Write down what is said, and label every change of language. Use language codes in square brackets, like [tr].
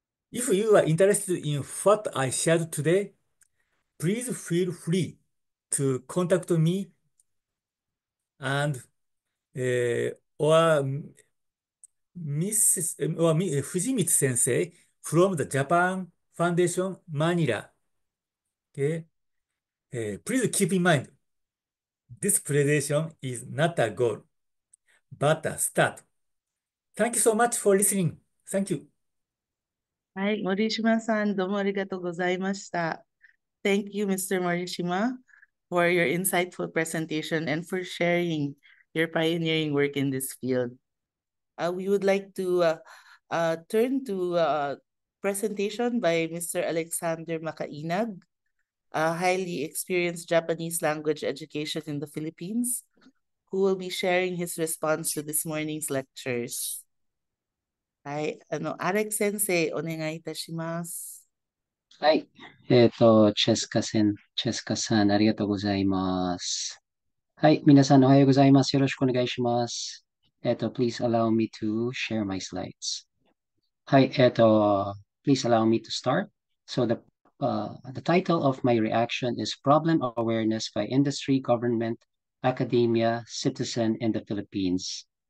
[en] If you are interested in what I shared today, please feel free to contact me and or Fujimi Sensei from the Japan Foundation, Manila. Okay? Please keep in mind, this presentation is not a goal, but a start. Thank you so much for listening. Thank you. [ja] はい、MORISHIMA-san、どうもありがとうございました。 [en] Thank you, Mr. Morishima, for your insightful presentation and for sharing your pioneering work in this field. We would like to turn to presentation by Mr. Alexander Makainag, a highly experienced Japanese language education in the Philippines, who will be sharing his response to this morning's lectures. [ja] はい、Alex Sensei、お願いいたします。はい。チェスカさん、ありがとうございます。はい。皆さん、おはようございます。よろしくお願いします。 [en] please allow me to share my slides. はい。 please allow me to start. So the title of my reaction is Problem Awareness by Industry, Government, Academia, Citizen in the Philippines.